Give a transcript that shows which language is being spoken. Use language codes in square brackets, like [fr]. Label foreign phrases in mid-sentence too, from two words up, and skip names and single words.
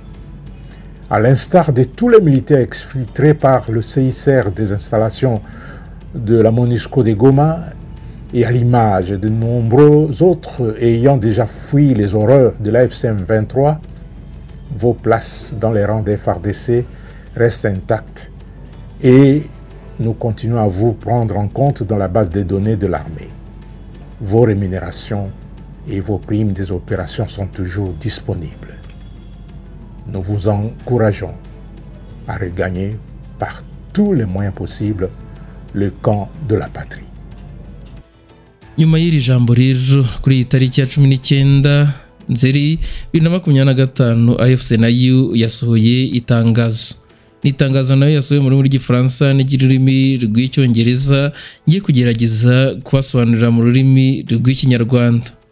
[fr] À l'instar de tous les militaires exfiltrés par le CICR des installations de la MONUSCO de Goma et à l'image de nombreux autres ayant déjà fui les horreurs de la FCM 23, vos places dans les rangs des FARDC restent intactes et nous continuons à vous prendre en compte dans la base de données de l'armée. Vos rémunérations et vos primes des opérations sont toujours disponibles. Nous vous encourageons à regagner par tous les moyens possibles le camp de la patrie. [rw] Nyuma y'iri jambo rero kuri iyi tariki ya 19 Nzeri 2025 AFC nayo yasohoye itangazo. Nitangazo nayo yasohoye mu rurimi rw'Igifaransa n'ururimi rw'Icyongereza, ngiye kugerageza kubasobanurira mu rurimi rw'Ikinyarwanda.